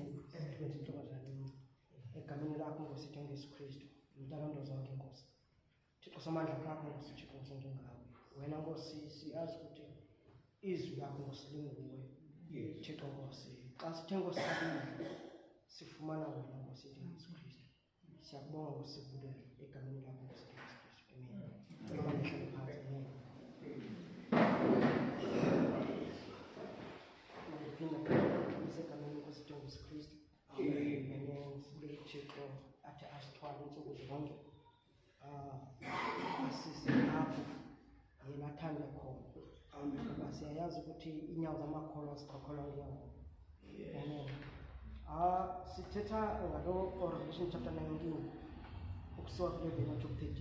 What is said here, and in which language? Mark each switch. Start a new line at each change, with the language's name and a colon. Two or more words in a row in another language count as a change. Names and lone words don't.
Xhosa: Egameni lakho Nkosi Jesu Kristu, umntalondo zonke Nkosi. Thixo Somandla kakho Nkosi, Thixo sonke ngawe. Wena Nkosi siyazi ukuthi izwi lakho Nkosi linguwe. Thixo Nkosi, xa sithe Nkosi sifumana wena Nkosi Jesu Kristu. Siyakubonga Nkosi sivulele egameni lakho Nkosi Jesu Kristu. Amen. Egameni Nkosi Jesu Kristu. Amen. Sibulele Thixo athi asithwale insuku zonke. Asise apho yena athanda khona. Ngoba siyayazi ukuthi inyawo zamakholwa zikhokholwa ngenyawo. Amen. Sithetha ngalo
English: Revelation chapter
Xhosa: 19 ukusuka ku-11 to 13.